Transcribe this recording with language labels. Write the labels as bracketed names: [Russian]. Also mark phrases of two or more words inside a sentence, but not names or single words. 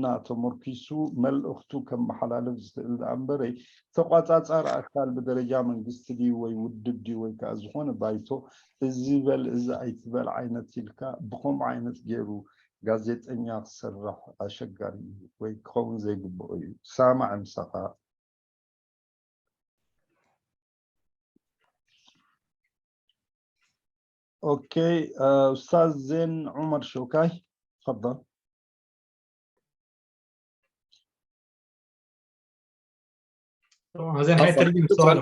[Tigrinya] ተመርኪሱ መልእኽቱ ከመሓላልፍ ዝኽእል ዳ እምበረይ ተቆፃፃሪ ኣካል ብደረጃ መንግስቲ ድዩ ወይ ውድብ ድዩ ወይ ከዓ ዝኾነ ባይቶ እዚ በል እዚ ኣይትበል ዓይነት ኢልካ ብከምኡ ዓይነት ገይሩ ጋዜጠኛ ክሰርሕ ኣሸጋሪ እዩ ወይ ክኸውን ዘይግብኦ እዩ ሳማዕ ምሳኻ [Arabic] اوكي استاذ زين عمر شوكاي تفضل زين هاي ترجم سؤاله.